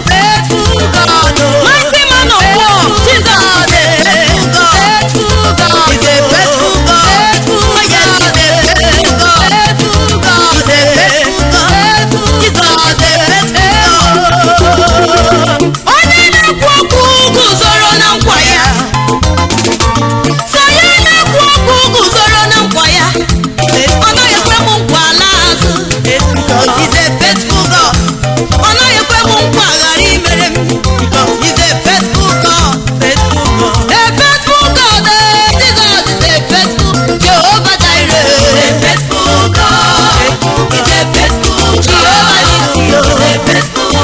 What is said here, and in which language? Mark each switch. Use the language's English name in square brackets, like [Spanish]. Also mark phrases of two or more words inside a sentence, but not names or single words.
[English] Faithful God, oh. Mighty man of war, Faithful Jesus. God, faithful God. He's a faithful God. Faithful God, faithful God. He's a faithful God. Jesus is a faithful God. [Igbo] Onye na-ekwu okwu guzoro na nkwa ya. Sọ ya na-ekwu okwu guzoro na nkwa ya. Ọ naghị ekwe m nkwa ala azụ. [English] He's a faithful God. [Igbo] Ọ naghị ekwe m nkwa ghara imere m. [English] He's a faithful God. Faithful God. A faithful God, eh, Jesus is a faithful Jehovah Jireh. He's a faithful God. He's a faithful Jehovah Nissi, oh.